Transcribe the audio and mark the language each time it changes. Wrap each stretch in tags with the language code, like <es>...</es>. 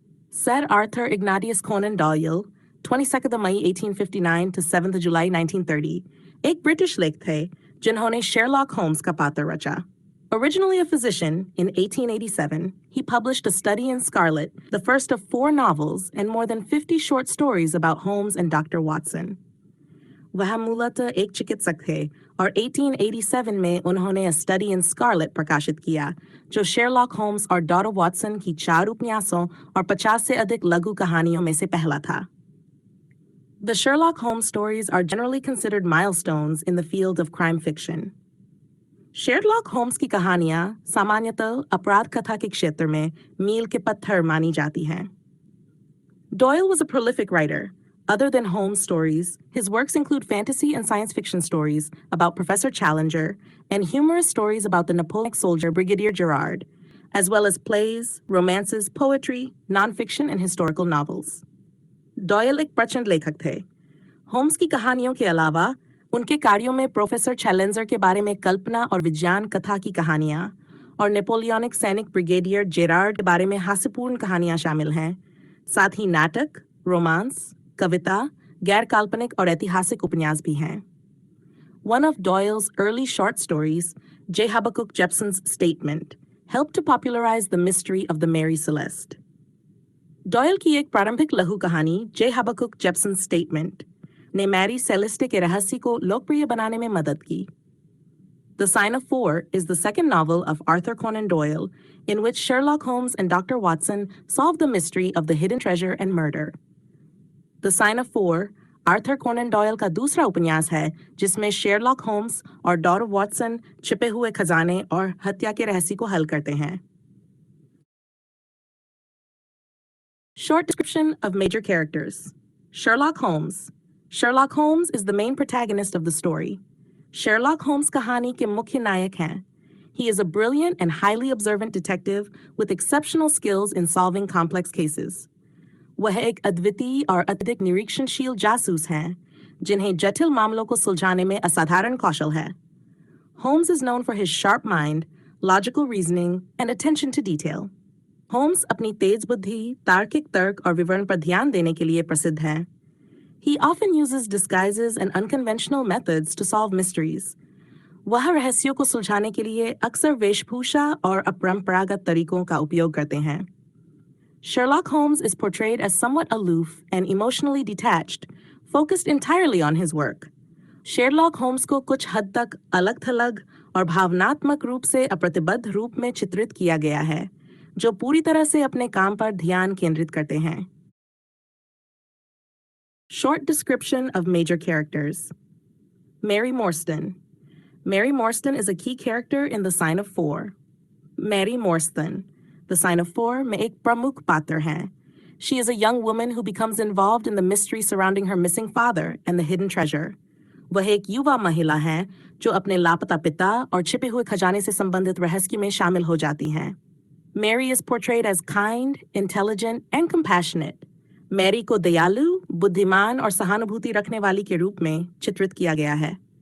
<hi>Sir Arthur Ignatius Conan Doyle,</hi> <en>22nd of May, 1859 to 7th of July, 1930,</en> <hi>एक British लेखक थे जिन्होंने Sherlock Holmes का पात्र रचा.</hi> <en>Originally a physician, in 1887, he published A Study in Scarlet, the first of 4 novels and more than 50 short stories about Holmes and Dr. Watson.</en> <hi>वह मूलतः एक चिकित्सक थे और 1887 में उन्होंने A Study in Scarlet प्रकाशित किया, जो शेरलॉक होम्स और डॉक्टर वॉटसन की 4 उपन्यासों और 50 से अधिक लघु कहानियों में से पहला था.</hi> <en>The Sherlock Holmes stories are generally considered milestones in the field of crime fiction.</en> <hi>Sherlock Holmes की कहानियां सामान्यतः अपराध कथा के क्षेत्र में मील के पत्थर मानी जाती हैं.</hi> <en>Doyle was a prolific writer. Other than Holmes stories, his works include fantasy and science fiction stories about Professor Challenger and humorous stories about the Napoleonic soldier Brigadier Gerard, as well as plays, romances, poetry, nonfiction, and historical novels.</en> <hi>Doyle एक प्रचंड लेखक थे. Holmes की कहानियों के अलावा उनके कार्यों में प्रोफेसर चैलेंजर के बारे में कल्पना और विज्ञान कथा की कहानियां और नेपोलियनिक सैनिक ब्रिगेडियर जेरार्ड के बारे में हास्यपूर्ण कहानियां शामिल हैं. साथ ही नाटक, रोमांस, कविता, गैर काल्पनिक और ऐतिहासिक उपन्यास भी हैं.</hi> <en>One of Doyle's early short stories, J. Habakkuk Jepson's Statement, helped to popularize the mystery of the Mary Celeste.</en> <hi>Doyle की एक प्रारंभिक लघु कहानी J. Habakkuk Jepson's Statement ने मैरी सेलेस्टे के रहस्य को लोकप्रिय बनाने में मदद की.</hi> <en>The Sign of Four is the second novel of Arthur Conan Doyle, in which Sherlock Holmes and Dr. Watson solve the mystery of the hidden treasure and murder.</en> <hi>The Sign of Four, Arthur Conan Doyle का दूसरा उपन्यास है जिसमें Sherlock Holmes और doctor Watson छिपे हुए खजाने और हत्या के रहस्य को हल करते हैं.</hi> <en>Short description of major characters. Sherlock Holmes. Sherlock Holmes is the main protagonist of the story.</en> <hi>Sherlock Holmes कहानी के मुख्य नायक हैं.</hi> <en>He is a brilliant and highly observant detective with exceptional skills in solving complex cases.</en> <hi>वह एक अद्वितीय और अत्यधिक निरीक्षणशील जासूस हैं, जिन्हें जटिल मामलों को सुलझाने में असाधारण कौशल है.</hi> <en>Holmes is known for his sharp mind, logical reasoning, and attention to detail.</en> <hi>Holmes अपनी तेज बुद्धि, तार्किक तर्क और विवरण पर ध्यान देने के लिए प्रसिद्ध है.</hi> <en>He often uses disguises and unconventional methods to solve mysteries.</en> <hi>वह रहस्यों को सुलझाने के लिए अक्सर वेशभूषा और अपरंपरागत तरीकों का उपयोग करते हैं.</hi> <en>Sherlock Holmes is portrayed as somewhat aloof and emotionally detached, focused entirely on his work.</en> <hi>Sherlock Holmes को कुछ हद तक अलग-थलग और भावनात्मक रूप से अप्रतिबद्ध रूप में चित्रित किया गया है, जो पूरी तरह से अपने काम पर ध्यान केंद्रित करते हैं.</hi> <en>Short description of major characters. Mary Morstan. Mary Morstan is a key character in The Sign of Four. Mary Morstan, The Sign of Four</en> <hi>में एक प्रमुख पात्र हैं.</hi> <en>She is a young woman who becomes involved in the mystery surrounding her missing father and the hidden treasure.</en> <hi>वह एक युवा महिला हैं जो अपने लापता पिता और छिपे हुए खजाने से संबंधित रहस्य में शामिल हो जाती हैं.</hi> <en>Mary is portrayed as kind, intelligent, and compassionate.</en> <hi>Mary को दयालु, बुद्धिमान और सहानुभूति रखने वाली के रूप में चित्रित किया गया है.</hi>